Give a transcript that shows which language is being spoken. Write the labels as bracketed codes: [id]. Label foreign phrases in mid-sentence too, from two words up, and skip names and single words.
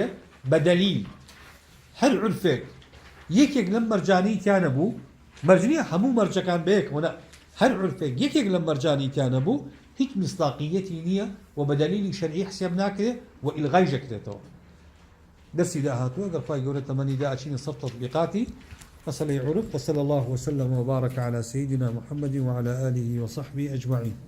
[ckb] بە دەلیل هەر عرفێک یەکێک لەم مەرجانەی تیانە بوو مەرجنیە هەموو مەرجەکان بەیەکەوە هەر عرفێک یەکێک لەم مەرجانی تیانە بوو هیچ مصداقیەتی نییە و بە دەلیلی شەرعی حساب ناکرێ و ئیلغای ژەکرێتەوە دەرسی داهاتووە گەڵ خوای گەورە تەمەنیدا ئەچینە سەر تەطبیقاتی [ar] مسألة عرف وصلى الله وسلم وبارك على سيدنا محمد وعلى آله وصحبه أجمعين